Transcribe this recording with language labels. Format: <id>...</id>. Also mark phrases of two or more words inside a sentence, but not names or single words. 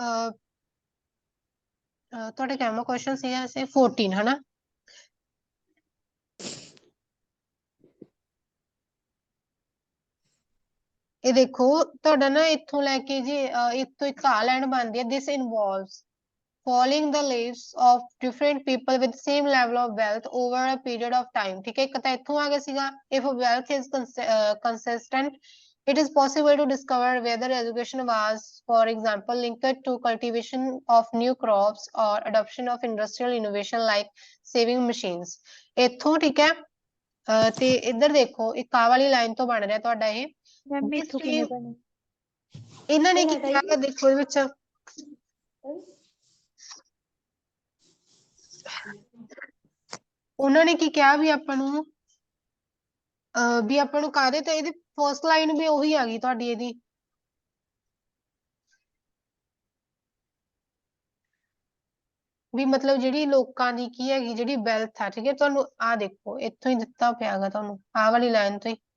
<pa>ਤੁਹਾਡੇ ਕਿੰਨਾ ਕੁਐਸਚਨ ਸੀ ਐਸੇ 14 ਹਨਾ ਇਹ ਦੇਖੋ ਤੁਹਾਡਾ ਨਾ ਇੱਥੋਂ ਲੈ ਕੇ ਜੀ ਇੱਥੋਂ ਇੱਕ ਆ ਲਾਈਨ ਬਣਦੀ ਹੈ this</pa> <en>involves following the lives of different people with same level of wealth over a period of time</en> <pa>ਠੀਕ ਹੈ ਇੱਕ ਤਾਂ ਇੱਥੋਂ ਆ ਗਿਆ ਸੀਗਾ</pa> <en>if wealth is consistent it is possible to discover whether education was for example linked to cultivation of new crops or adoption of industrial innovation like saving machines</en> <pa>ਇੱਥੋਂ ਠੀਕ ਹੈ ਤੇ ਇੱਧਰ ਦੇਖੋ ਇੱਕ ਆ ਵਾਲੀ ਲਾਈਨ ਤੋਂ ਬਣ ਰਿਹਾ ਤੁਹਾਡਾ ਇਹ ਮੈਮ ਇੱਥੋਂ ਕਿੰਨੇ ਬਣੇ ਇਹਨਾਂ ਨੇ ਕੀ ਕਿਹਾ ਦੇਖੋ ਇਹ ਵਿੱਚ ਉਹਨਾਂ ਨੇ ਕੀ ਕਿਹਾ ਵੀ ਆਪਾਂ ਨੂੰ ਕਾਹਦੇ ਤੇ ਇਹਦੀ</pa> <en>first line</en> <pa>ਵੀ ਉਹੀ ਆ ਗਈ ਤੁਹਾਡੀ ਇਹਦੀ ਵੀ ਮਤਲਬ ਜਿਹੜੀ ਲੋਕਾਂ ਦੀ ਕੀ ਹੈਗੀ ਜਿਹੜੀ ਵੈਲਥ ਆ ਠੀਕ ਹੈ ਤੁਹਾਨੂੰ ਆ ਦੇਖੋ ਇੱਥੋਂ ਹੀ ਦਿੱਤਾ ਪਿਆਗਾ ਤੁਹਾਨੂੰ ਆਹ ਵਾਲੀ ਲਾਈਨ ਤੋਂ ਹੀ</pa>